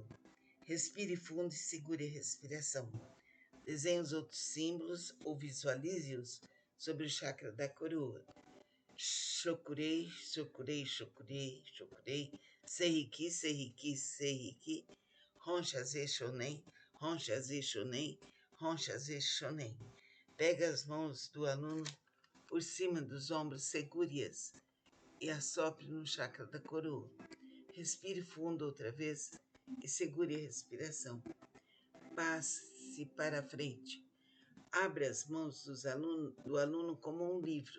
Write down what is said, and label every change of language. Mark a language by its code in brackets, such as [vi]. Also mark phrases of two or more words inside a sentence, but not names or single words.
[pt] Respire fundo e segure a respiração. Desenhe os outros símbolos ou visualize-os sobre o chakra da coroa. Shokurei, shokurei, shokurei, shokurei, seiriki, seiriki, seiriki, honchaze shonen, honchaze shonen, honchaze shonen. Pega as mãos do aluno por cima dos ombros, segure-as e assopre no chakra da coroa. Respire fundo outra vez e segure a respiração. Passe para frente. Abre as mãos do aluno como um livro.